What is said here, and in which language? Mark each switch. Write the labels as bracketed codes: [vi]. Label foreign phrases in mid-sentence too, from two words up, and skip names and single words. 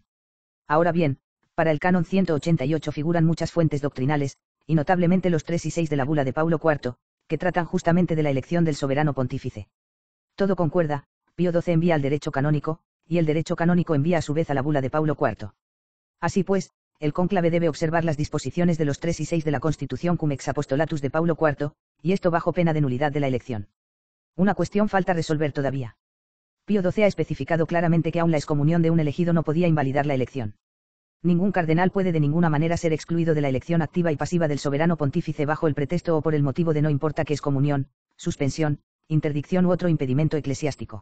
[es] Ahora bien, para el canon 188 figuran muchas fuentes doctrinales, y notablemente los 3 y 6 de la bula de Paulo IV, que tratan justamente de la elección del soberano pontífice. Todo concuerda, Pío XII envía al derecho canónico, y el derecho canónico envía a su vez a la bula de Paulo IV. Así pues, el cónclave debe observar las disposiciones de los 3 y 6 de la Constitución cum ex apostolatus de Paulo IV, y esto bajo pena de nulidad de la elección. Una cuestión falta resolver todavía. Pío XII ha especificado claramente que aun la excomunión de un elegido no podía invalidar la elección. Ningún cardenal puede de ninguna manera ser excluido de la elección activa y pasiva del soberano pontífice bajo el pretexto o por el motivo de no importa que excomunión, suspensión, interdicción u otro impedimento eclesiástico.